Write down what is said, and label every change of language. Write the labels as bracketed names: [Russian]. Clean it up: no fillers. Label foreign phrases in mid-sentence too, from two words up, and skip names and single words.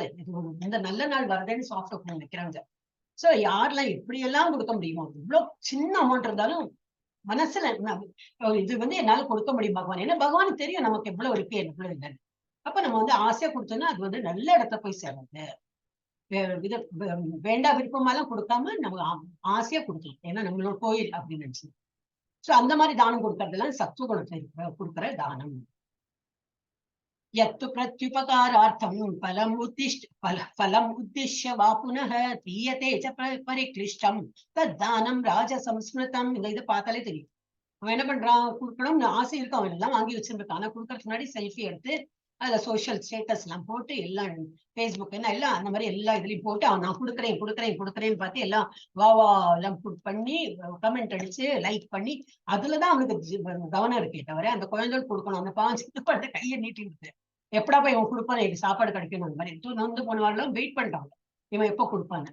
[Tamil] இந்த நல்ல நாள் வரதேன்னு [English] soft opening [Tamil] வைக்கிறாங்க. சோ யாரெல்லாம் எப்படி எல்லாம் கொடுக்க முடியுமோ, இவ்வளவு சின்ன அமௌண்ட் இருந்தாலும் மனசுல இது வந்து என்னால கொடுக்க முடியும் பகவான், ஏன்னா பகவானுக்கு தெரியும் நமக்கு எவ்வளவு இருக்கு எவ்வளவு இல்லைன்னு. அப்ப நம்ம வந்து ஆசையா கொடுத்தோம்னா அது வந்து நல்ல இடத்துல போய் சேருது. வேண்டா விருப்பமாலாம் கொடுக்காம நம்ம ஆசையா கொடுக்கலாம், ஏன்னா நம்மளோட கோயில் அப்படின்னு நினைச்சு. சோ அந்த மாதிரி தானம் கொடுக்கறதெல்லாம் சத்துவ குணத்துல கொடுக்குற தானம். [Sanskrit] यत्तु प्रत्युपकारार्थं फलम् उद्दिश्य वा पुनः दीयते च परिक्लिष्टं तद्दानं राजसंस्मृतम्. [Tamil] இது பார்த்தாலே தெரியும் அவன் என்ன பண்றான், கொடுக்கணும்னு ஆசை இருக்கு, அவன் எல்லாம் வாங்கி வச்சிருக்கான். ஆனா கொடுக்கறதுக்கு முன்னாடி செல்ஃபி எடுத்து அதுல [English] social status [Tamil] எல்லாம் போட்டு எல்லாம் பேஸ்புக் என்ன எல்லாம் அந்த மாதிரி எல்லா இதுலயும் போட்டு அவன் நான் கொடுக்குறேன்னு பார்த்து எல்லாம் வா எல்லாம் பண்ணி கமெண்ட் அடிச்சு லைக் பண்ணி அதுலதான் அவனுக்கு கவனம் இருக்கே தவிர அந்த குழந்தைகள் கொடுக்கணும் அந்த பாஞ்சு கையை நீட்டிட்டு எப்படா போய் இவன் கொடுப்பான், எனக்கு சாப்பாடு கிடைக்கணும் அந்த மாதிரி நொந்து போனவாரெல்லாம் வெயிட் பண்றாங்க இவன் எப்ப கொடுப்பான்னு.